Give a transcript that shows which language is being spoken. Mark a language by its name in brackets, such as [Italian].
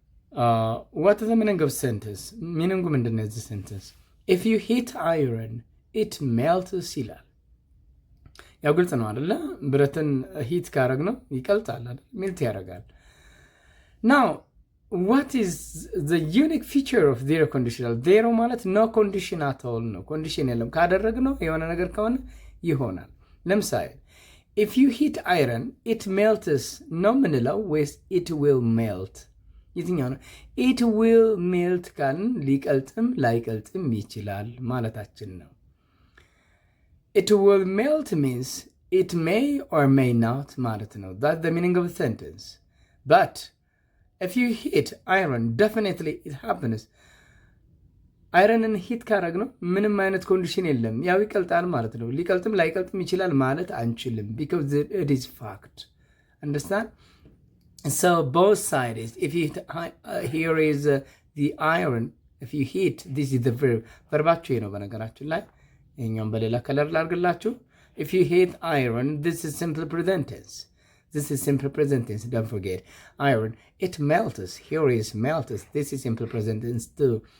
[English] What is the meaning of sentence? Meaning [Amharic] ምንድነው የዚህ [English] sentence? if you heat iron it melts [Amharic] ይላል። ያው ግልጽ ነው አይደለ? ብረትን ሂት ካረግ ነው ይቀልጣል አይደል? ሜልት ያደርጋል። now [English] what is the unique feature of zero conditional? [Amharic] zero ማለት [English] no condition at all [Amharic] ነው። ኮንዲሽን የለም። ካደረግነው የሆነ ነገር ከሆነ ይሆናል። ለምሳሌ [English] if you heat iron it melts [Amharic] ነው ምንለው ወይስ [English] it will melt? [Amharic] የትኛው ነው? [English] it will melt [Amharic] ካልን ሊቀልጥም ላይቀልጥም ይችላል ማለታችን ነው። [English] it will melt means it may or may not [Amharic] ማለት ነው። [English] that's the meaning of the sentence. But if you heat iron definitely it happens. [Amharic] አይረንን ሂት ካረግ ነው ምንም አይነት ኮንዲሽን የለም፣ ያው ይቀልጣል ማለት ነው። ሊቀልጥም ላይቀልጥም ይችላል ማለት አንችልም [English] because it is fact. Understand? So both sides, if you here is the iron, if you heat, this is the verb. [Amharic] verbaችሁ ነው በነገራችን ላይ እኛም በሌላ ከለር ላርግላችሁ. [English] if you heat iron, this is simple present tense. This is simple present tense, don't forget. Iron, it melts. Here is melts. This is simple present tense too.